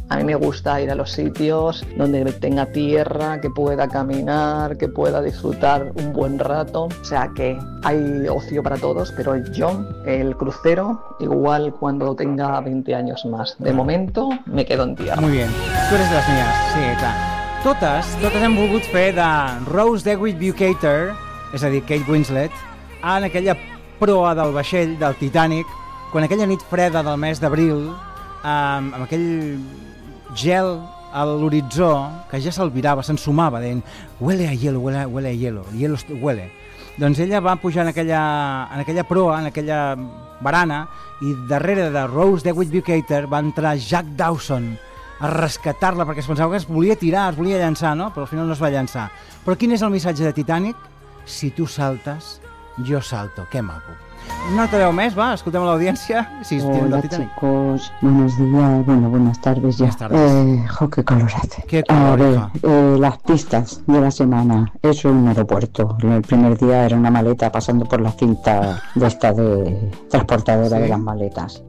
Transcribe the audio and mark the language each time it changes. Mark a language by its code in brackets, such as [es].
[es] A mí me gusta ir a los sitios donde tenga tierra, que pueda caminar, que pueda disfrutar un buen rato. O sea que hay ocio para todos, pero yo, el crucero, igual cuando tenga 20 años más. De momento, me quedo en tierra. Muy bien. Tú eres de las mías. Sí, claro. [ca] Totes hem volgut fer de Rose DeWitt Bucater, és a dir, Kate Winslet, en aquella proa del vaixell, del Titanic, quan aquella nit freda del mes d'abril, amb aquell gel a l'horitzó, que ja s'alvirava, s'ensumava, dient [es] huele a hielo, huele, huele a hielo, hielo huele. [ca] Doncs ella va pujar en aquella proa, en aquella barana, i darrere de Rose DeWitt Bucater va entrar Jack Dawson a rescatar-la, perquè es pensava que es volia llançar, no? Però al final no es va llançar. Però quin és el missatge de Titanic? Si tu saltes, jo salto. Que maco. No te veu més, va, escoltem l'audiència. [es] Sí, hola, chicos, buenos días, bueno, buenas tardes ya. Buenas tardes. Qué calor hace. Qué calor. Las pistas de la semana, eso es un aeropuerto. El primer día era una maleta pasando por la cinta de esta de transportadora, sí, de las maletas.